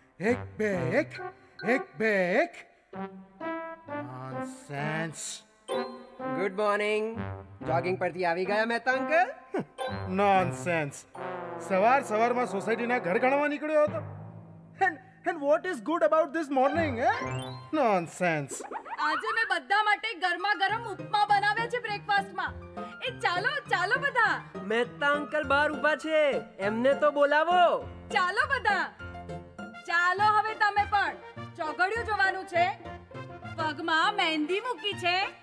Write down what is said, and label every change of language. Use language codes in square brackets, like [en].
[gu] એક બે એક એક બે એક. નોનસેન્સ. [en] Good morning. [gu] જોગિંગ પરથી આવી ગયા મહેતા અંકલ? [en] Nonsense. [gu] સવારમાં સોસાયટીના ઘર ગણવા નીકળ્યો હતો. [en] And what is good about this morning? Nonsense. [gu] આજે મેં બધા માટે ગરમા ગરમ ઉપમા બનાવ્યા છે બ્રેકફાસ્ટમાં. એ ચાલો ચાલો બધા. મહેતા અંકલ બહાર ઊભા છે, એમને તો બોલાવો. ચાલો બધા. ચાલો હવે તમે પણ. ચોઘડિયું જોવાનું છે, પગમાં મહેંદી મૂકી છે.